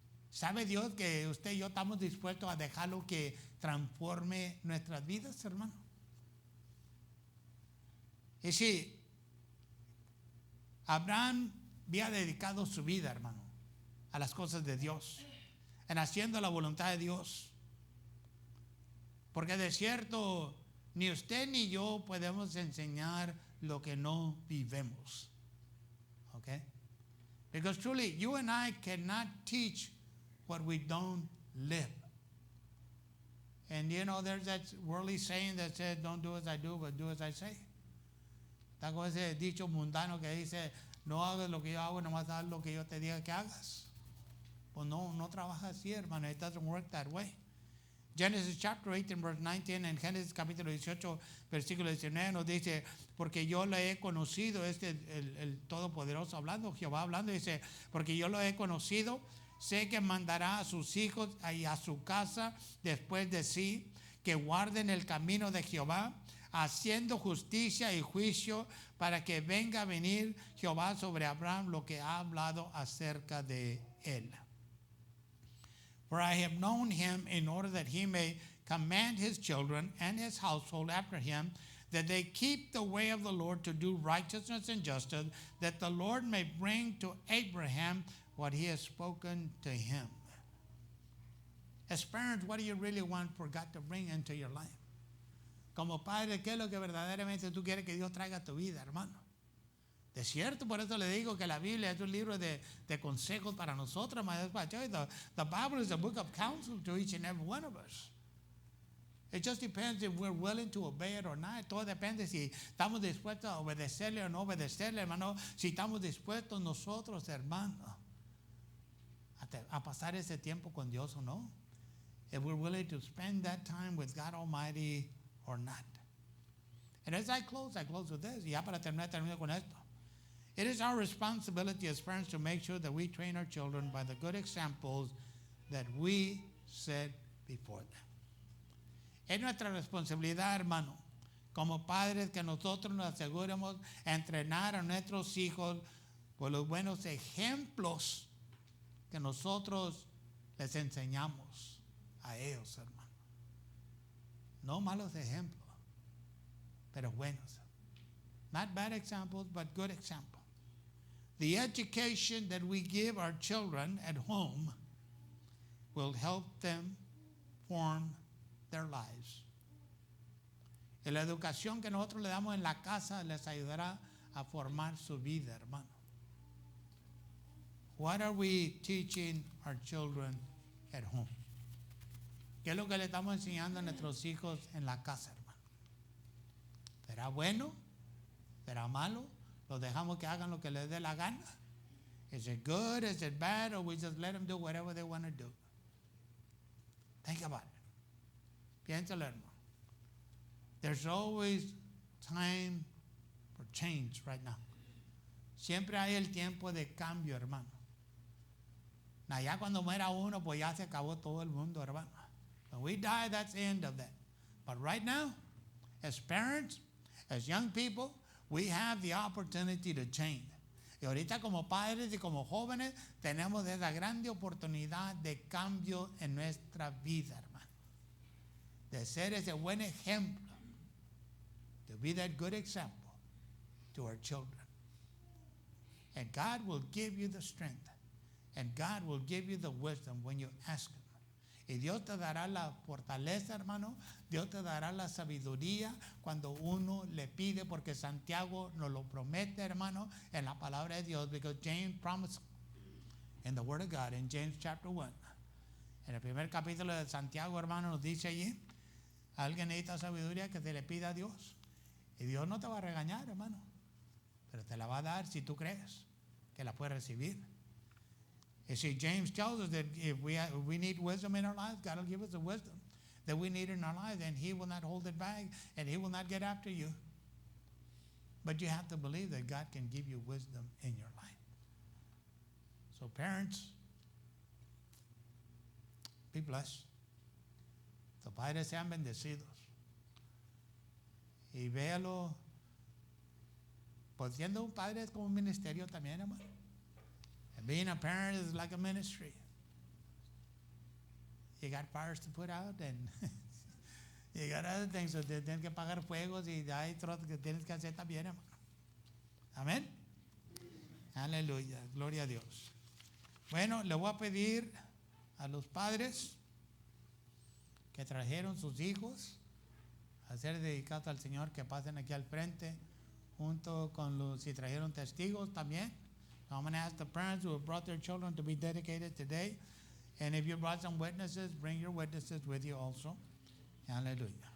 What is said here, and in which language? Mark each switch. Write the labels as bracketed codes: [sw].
[es] ¿Sabe Dios que usted y yo estamos dispuestos a dejarlo que transforme nuestras vidas, hermano? Y si Abraham había dedicado su vida, hermano, a las cosas de Dios, en haciendo la voluntad de Dios, porque de cierto, ni usted ni yo podemos enseñar lo que no vivemos. [en] Okay? Because truly, you and I cannot teach what we don't live. And you know, there's that worldly saying that says, don't do as I do, but do as I say. [es] Está con ese dicho mundano que dice, no hagas lo que yo hago, nomás haz lo que yo te diga que hagas. Pues no trabaja así, hermano. [en] It doesn't work that way. Genesis chapter 18, verse 19, [es] en Génesis capítulo 18, versículo 19 nos dice, porque yo lo he conocido, el Todopoderoso hablando, Jehová hablando, dice, porque yo lo he conocido, sé que mandará a sus hijos y a su casa después de sí, que guarden el camino de Jehová, haciendo justicia y juicio, para que venga a venir Jehová sobre Abraham lo que ha hablado acerca de él. [en] For I have known him in order that he may command his children and his household after him, that they keep the way of the Lord to do righteousness and justice, that the Lord may bring to Abraham what he has spoken to him. As parents, what do you really want for God to bring into your life? [es] Como padre, ¿qué es lo que verdaderamente tú quieres que Dios traiga a tu vida, hermano? De cierto, por eso le digo que la Biblia es un libro de consejos para nosotros. [en] The Bible is a book of counsel to each and every one of us. It just depends if we're willing to obey it or not. [es] Todo depende si estamos dispuestos a obedecerle o no obedecerle, hermano. Si estamos dispuestos nosotros, hermano, a pasar ese tiempo con Dios o no. [en] If we're willing to spend that time with God Almighty or not. And as I close with this. [es] Y ya para termino con esto. [en] It is our responsibility as parents to make sure that we train our children by the good examples that we set before them. [es] Es nuestra responsabilidad, hermano, como padres, que nosotros nos aseguremos entrenar a nuestros hijos por los buenos ejemplos que nosotros les enseñamos a ellos, hermano. No malos ejemplos, pero buenos. [en] Not bad examples, but good examples. The education that we give our children at home will help them form their lives. [es] Y la educación que nosotros le damos en la casa les ayudará a formar su vida, hermano. [en] What are we teaching our children at home? [es] ¿Qué es lo que le estamos enseñando a nuestros hijos en la casa, hermano? ¿Será bueno? ¿Será malo? ¿Los dejamos que hagan lo que les dé la gana? [en] Is it good? Is it bad? Or we just let them do whatever they want to do? Think about it. [es] Piénsalo, hermano. [en] There's always time for change right now. [es] Siempre hay el tiempo de cambio, hermano. Ya cuando muera uno, pues ya se acabó todo el mundo, hermano. [en] When we die, that's the end of that. But right now, as parents, as young people, we have the opportunity to change. [es] Y ahorita como padres y como jóvenes, tenemos esa grande oportunidad de cambio en nuestra vida, hermano. De ser ese buen ejemplo. [en] To be that good example to our children. And God will give you the strength. And God will give you the wisdom when you ask Him. [es] Y Dios te dará la fortaleza, hermano. Dios te dará la sabiduría cuando uno le pide, porque Santiago nos lo promete, hermano, en la palabra de Dios. [en] Because James promised in the Word of God, in James chapter 1. [es] En el primer capítulo de Santiago, hermano, nos dice allí, alguien necesita sabiduría, que se le pida a Dios. Y Dios no te va a regañar, hermano, pero te la va a dar si tú crees que la puedes recibir. [en] You see, James tells us that if we need wisdom in our lives, God will give us the wisdom that we need in our lives, and He will not hold it back, and He will not get after you. But you have to believe that God can give you wisdom in your life. So parents, be blessed. [es] Tus padres sean bendecidos. Y véalo, pues siendo un padre es como un ministerio también, hermano. [en] And being a parent is like a ministry. You got fires to put out, and you got other things, so [es] tienes que pagar fuegos, y hay otros que tienes que hacer también, hermano. Amén. Aleluya, gloria a Dios. Bueno, le voy a pedir a los padres que trajeron sus hijos a ser dedicados al Señor, que pasen aquí al frente, junto con los, si trajeron testigos también. [en] So I'm going to ask the parents who have brought their children to be dedicated today. And if you brought some witnesses, bring your witnesses with you also. Hallelujah.